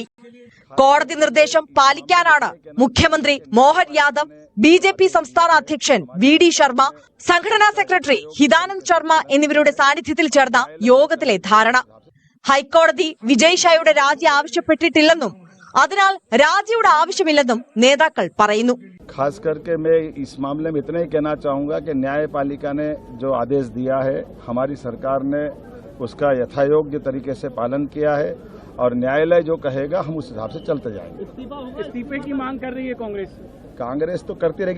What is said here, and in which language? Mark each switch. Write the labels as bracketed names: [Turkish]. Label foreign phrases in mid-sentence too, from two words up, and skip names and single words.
[Malayalam] കോടതി നിർദ്ദേശം പാലിക്കാനാണ് മുഖ്യമന്ത്രി മോഹൻ യാദവ്, ബിജെപി സംസ്ഥാന അധ്യക്ഷൻ വി ഡി ശർമ്മ, സംഘടനാ സെക്രട്ടറി ഹിതാനന്ദ് ശർമ്മ എന്നിവരുടെ സാന്നിധ്യത്തിൽ ചേർന്ന യോഗത്തിലെ ധാരണ. ഹൈക്കോടതി വിജയ് ഷായുടെ രാജി ആവശ്യപ്പെട്ടിട്ടില്ലെന്നും അതിനാൽ രാജിയുടെ ആവശ്യമില്ലെന്നും നേതാക്കൾ പറയുന്നു. [Hindi] खास करके मैं इस मामले में इतना ही कहना चाहूंगा कि न्यायपालिका ने जो आदेश दिया है, हमारी सरकार ने उसका यथायोग्य तरीके से पालन किया है और न्यायालय जो कहेगा हम उस हिसाब से चलते जाएंगे। इस्तीफे की मांग कर रही है कांग्रेस तो करती रहेगी।